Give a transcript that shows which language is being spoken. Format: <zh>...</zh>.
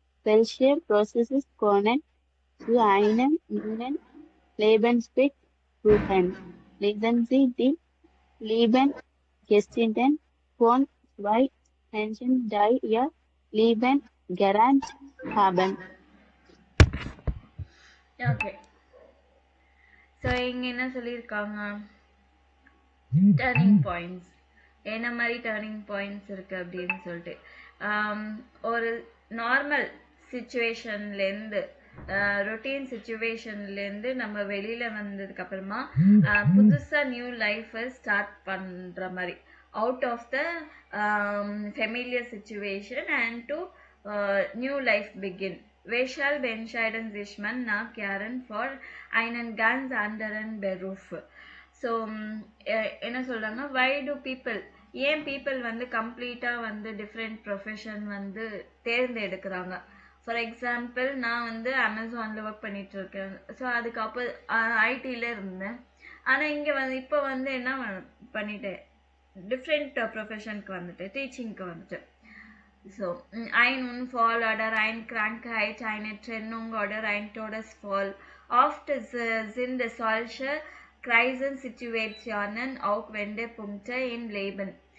<de>Welche Prozesse können zu einem neuen Lebensweg führen? Lesen Sie die Lebensgeschichten von zwei Menschen, die ihr Leben gelernt haben.</de> <ta>Okay, so இங்கே என்ன சொல்லியிருக்காங்க, turning points, என்ன மாதிரி turning points இருக்குது அப்படின்னு சொல்லிட்டு. ஒரு நார்மல் சுச்சுவேஷன்லேருந்து, ரொட்டீன் சுச்சுவேஷன்லேருந்து நம்ம வெளியில் வந்ததுக்கப்புறமா புதுசாக நியூ லைஃப்பை ஸ்டார்ட் பண்ணுற மாதிரி,</ta> <en>Out of the familiar situation and to new life begin.</en> <de>Weshalb entscheiden sich man nach Jahren für einen ganz anderen Beruf?</de> <ta>So என்ன சொல்கிறாங்க,</ta> <en>why do people,</en> <ta>ஏன் people வந்து கம்ப்ளீட்டாக வந்து டிஃப்ரெண்ட் ப்ரொஃபஷன் வந்து தேர்ந்தெடுக்கிறாங்க. ஃபார் எக்ஸாம்பிள் நான் வந்து அமேசானில் ஒர்க் பண்ணிகிட்ருக்கேன். ஸோ அதுக்கு ஐடியில் இருந்தேன். ஆனால் இங்கே வந்து இப்போ வந்து என்ன பண்ணிட்டேன், டிஃப்ரெண்ட் ப்ரொஃபஷனுக்கு வந்துட்டேன், டீச்சிங்க்கு வந்துட்டேன்.</ta> <de>So, ein Unfall oder eine Krankheit, eine Trennung oder ein Todesfall. Oft sind solche Krisensituationen auch Wendepunkte im Leben.</de>